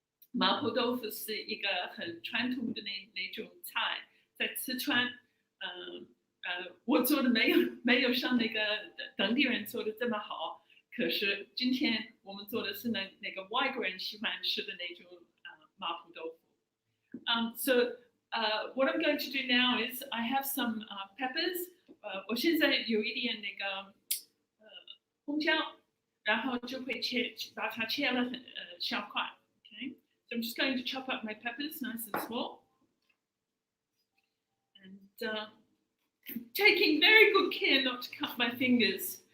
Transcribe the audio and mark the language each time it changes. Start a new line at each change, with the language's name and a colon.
Chinese: 麻婆豆腐是一个很传统的那种菜，在四川，我做的没有像那个当地人做的这么好。可是今天我们做的是那个外国人喜欢吃的那种麻婆豆腐。
English: So what I'm going to do now is I have some peppers.
Chinese: 我现在有一点那个红椒，然后就会把它切了小块。
English: Okay, so I'm just going to chop up my peppers nice and small, and taking very good care not to cut my fingers.